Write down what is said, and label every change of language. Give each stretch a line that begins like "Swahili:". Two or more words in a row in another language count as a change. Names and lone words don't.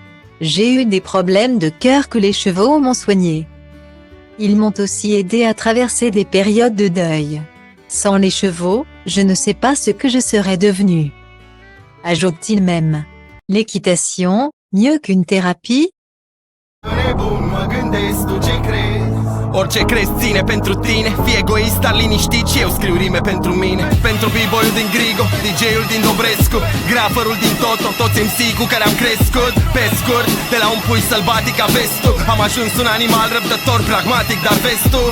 French: J'ai eu des problèmes de cœur que les chevaux m'ont soigné. Ils m'ont aussi aidé à traverser des périodes de deuil. Sans les chevaux, je ne sais pas ce que je serais devenu. Ajoute-t-il même. L'équitation, mieux qu'une thérapie?
Romanian: Orice crezi ține pentru tine, fii egoist, dar liniștit și eu scriu rime pentru mine. Pentru b-boyul din Grigo, DJ-ul din Dobrescu, graferul din Toto, toți MC cu care am crescut. Pe scurt, de la un pui sălbatic a vestul, am ajuns un animal răbdător, pragmatic, dar vestul.